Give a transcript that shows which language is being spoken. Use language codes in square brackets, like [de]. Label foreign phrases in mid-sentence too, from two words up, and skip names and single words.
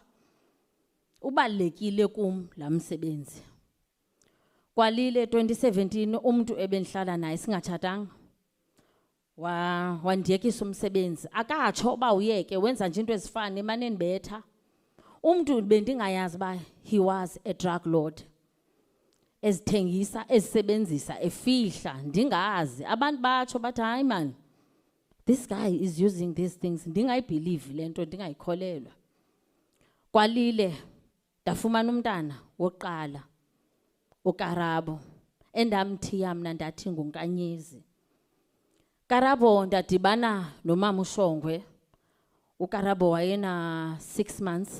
[xh] Ubalulekile kum laa msebenzi. Kwalile 2017 umuntu ebendihlala naye singatshatanga wandiyekisa umsebenzi, akatsho uba uyeke wenza nje into ezifana emane endibetha. Umuntu bendingayazi uba [en] he was a drug lord, [xh] ezithengisa ezisebenzisa efihla ndingazi. Abantu batsho bathi hayi man, [en] this guy is using these things. [xh] Ndingayibhilivi le nto, ndingayikholelwa. Kwalile ndafumana umntana wokuqala uKarabo endamthiya mna ndathi nguNkanyezi. Karabo ndadibana nomama uShongwe. uKarabo wayena 6 months.